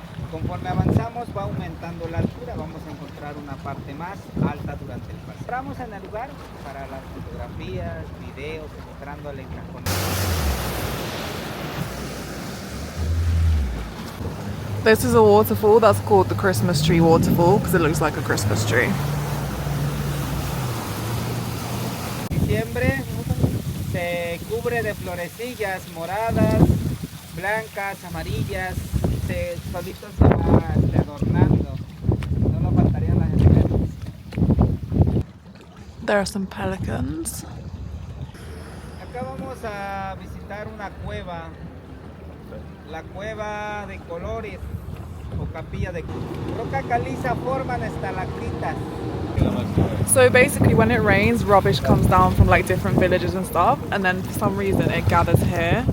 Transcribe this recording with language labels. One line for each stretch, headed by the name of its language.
Spanish: Conforme avanzamos va aumentando la altura, vamos a encontrar una parte más alta durante el paseo. Entramos en el lugar para las fotografías, videos, mostrando el encajonado.
English: This is a waterfall that's called the Christmas Tree Waterfall because it looks like a Christmas tree.
Spanish: En diciembre se cubre de florecillas moradas, blancas, amarillas. Solito se va adornando, no nos faltarían las especies.
English: There are some pelicans.
Spanish: Acá vamos a visitar una cueva, la cueva de colores o capilla de roca caliza, forman estalactitas.
English: So basically when it rains, rubbish comes down from like different villages and stuff, and then for some reason it gathers here.